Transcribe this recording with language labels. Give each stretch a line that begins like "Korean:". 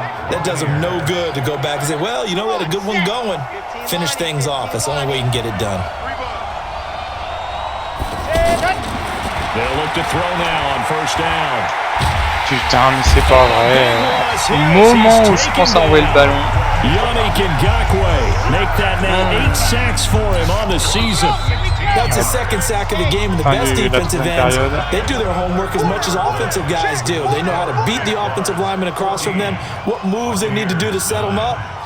English: That does him no good to go back and say, well, you know, we had a good one going. Finish things off. That's the only way you can get it done. They'll look to throw now on first down.
French: Putain, mais c'est pas vrai. Au moment où je pense à envoyer le ballon.
English: Yannick Ngakoue make that now 8 sacks for him on the season. That's the second sack of the game, and the best defensive ends, they do their homework as much as offensive guys do. They know how to beat the offensive lineman across from them, what moves they need to do to set them up.